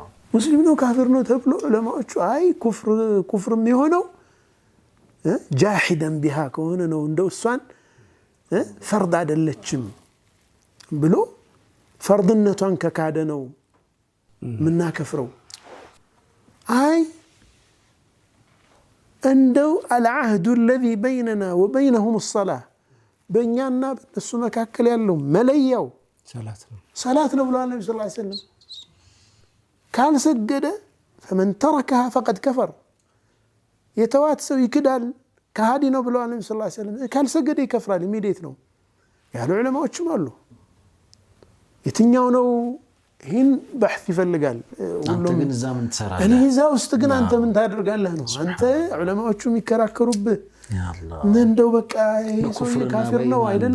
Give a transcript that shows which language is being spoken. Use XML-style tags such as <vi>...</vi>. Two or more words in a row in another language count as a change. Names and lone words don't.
<am>ሙስሊም ነው ካፊር ነው ተብሎ ዑለማዎቹ አይ ኩፍርም የሆነው</am> <ar>جاحدا بها</ar> <am>ከሆነ ነው እንደው እሷን ፈርድ አይደለችም ብሎ ፈርድነቷን ከካደ ነው ምናከፍረው። አይ እንደው</am> <ar>العهد الذي بيننا وبينهم الصلاة</ar> <am>በእኛና በእነሱ መካከል ያለው መለያው ሰላት ነው ብለዋል ነብዩ</am> <ar>صلى الله عليه وسلم።</ar> <am>ካልሰገደ</am> <ar>فمن تركها فقد كفر</ar> <am>የተዋት ሰው ይክዳል ከሃዲ ነው ብለዋል ነብዩ</am> <ar>صلى الله عليه وسلم።</ar> <am>ካልሰገደ ይከፍራል ኢሚዲየት ነው ያሉ ዑለማዎችም አሉ። የትኛው ነው ይህን በሕት ይፈልጋል። አንተ ግን እዛ ምን ትሰራለህ? እኔ እዛ ውስጥ ግን አንተ ምን ታደርጋለህ ነው። አንተ ዑለማዎቹ የሚከራከሩብህ እንደው በቃ ይሄ ሰው ካፊር ነው አይደለም።</am>